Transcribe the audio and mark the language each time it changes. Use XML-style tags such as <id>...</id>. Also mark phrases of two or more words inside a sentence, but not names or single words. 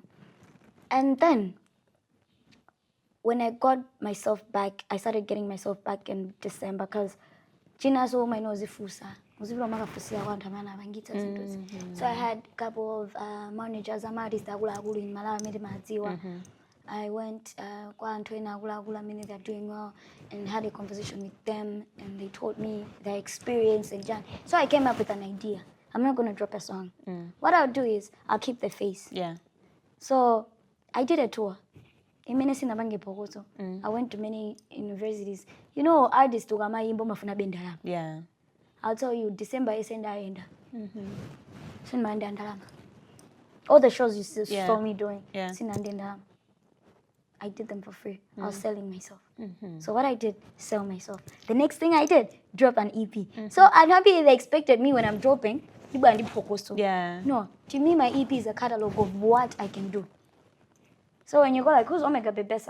<en>And then when I got myself back, I started getting myself back in December because so I had a couple of managers, in Malawi, I went they're doing well, and had a conversation with them, and they told me their experience and journey. So I came up with an idea. I'm not going to drop a song. What I'll do is I'll keep the face. Yeah. So I did a tour.</en> <ny>imene sinapange phokoso.</ny> <en>I went to many universities. You know, artists</en> <ny>ukamayimbo mafuna bendalama.</ny> <en>Yeah. I'll tell you,</en> <ny>December isenda ayenda. Sina ndalama.</ny> <en>All the shows you saw me doing,</en> <ny>sina ndalama.</ny> <en>I did them for free. I was selling myself. So what I did, sell myself. The next thing I did, drop an EP. So I'm happy they expected me when I'm dropping. Yeah. No, to me my EP is a catalog of what I can do. So when you go like, who's Omega Bebetsa?</en>